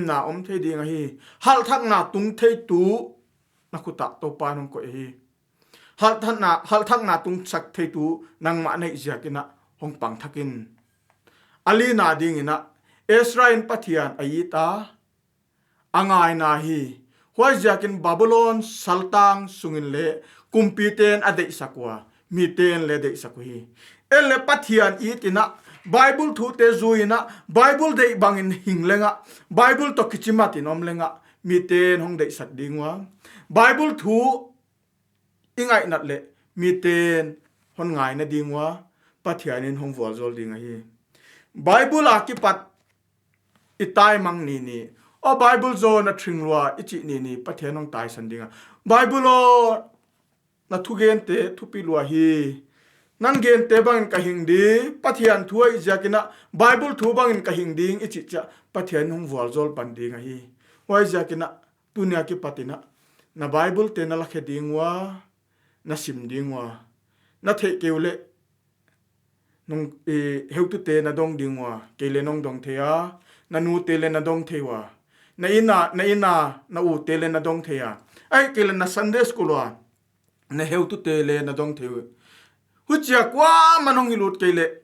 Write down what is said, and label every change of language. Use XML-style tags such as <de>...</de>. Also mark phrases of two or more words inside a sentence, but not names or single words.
<pck>na om thei dinga hi hal thak na tung thei tu nakuta to panong ko hi hal thak na tung sak thei tu nang ma nei jakina hong pang thakin ali na dingina Israel pathian ayita angai na hi huai jakin Babylon saltang sungin le kumpiten ade sakwa miten le de sakhi ele pathian itina Bible thu te zuina Bible de bangin hinglenga Bible to kichimati nomlenga miten hong de sak dingwa Bible thu ingai nat le miten hon ngai na dingwa pathianin hong wal zol dinga hi Bible akipat itai mang ni o Bible zo na thringwa ichi ni pathianong tai sandinga Bible o na thugen te thupi lua hi nan gen te bang ka hingdi pathian thuai jakina Bible thu bangin ka hingding ichi cha pathian hong wal zol pandinga hi wai jakina tunia ki patina na Bible te na lakhe dingwa na sim dingwa na the keule nong heutu te na dong dingwa kele nong dong thea na nu te le na dong thewa na ina na u te le na dong thea ai kele na</pck> <en>Sunday school</en> <pck>wa na heutu te le na dong thewa huchia kwa manong ilut kele</pck>